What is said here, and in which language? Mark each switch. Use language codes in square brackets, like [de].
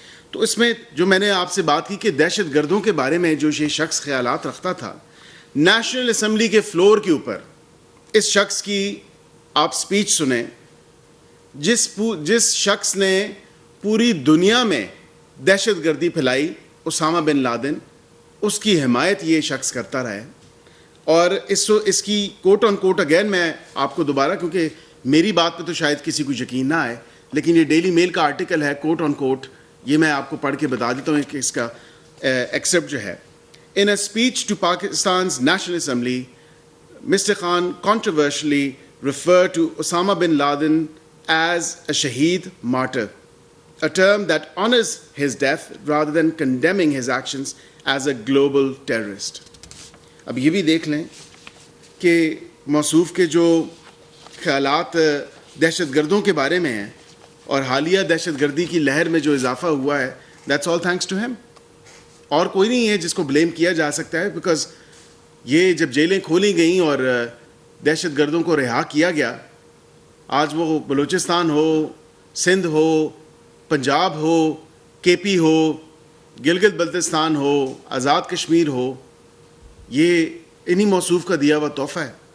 [ur] تو اس میں جو میں نے آپ سے بات کی کہ دہشت گردوں کے بارے میں جو یہ شخص خیالات رکھتا تھا, نیشنل اسمبلی کے فلور کے اوپر اس شخص کی آپ سپیچ سنیں, جس شخص نے پوری دنیا میں دہشت گردی پھیلائی, اسامہ بن لادن, اس کی حمایت یہ شخص کرتا رہا ہے. اور اس کی کوٹ آن کوٹ اگین میں آپ کو دوبارہ, کیونکہ میری بات پہ تو شاید کسی کو یقین نہ آئے, لیکن یہ ڈیلی میل کا آرٹیکل ہے, کوٹ آن کوٹ, یہ میں آپ کو پڑھ کے بتا دیتا ہوں کہ اس کا ایکسپٹ جو ہے. [en] In a speech to Pakistan's National Assembly, Mr. Khan controversially referred to Osama bin Laden as a Shaheed martyr, a term that honors his death rather than condemning his actions as a global terrorist. [ur] اب یہ بھی دیکھ لیں کہ موصوف کے جو خیالات دہشت گردوں کے بارے میں ہیں اور حالیہ دہشت گردی کی لہر میں جو اضافہ ہوا ہے, [en] that's all thanks to him. [ur] اور کوئی نہیں ہے جس کو بلیم کیا جا سکتا ہے, بیکاز یہ جب جیلیں کھولی گئیں اور دہشت گردوں کو رہا کیا گیا, آج وہ بلوچستان ہو, سندھ ہو, پنجاب ہو, کے پی ہو, گلگت بلتستان ہو, آزاد کشمیر ہو, یہ انہی موصوف کا دیا ہوا تحفہ ہے.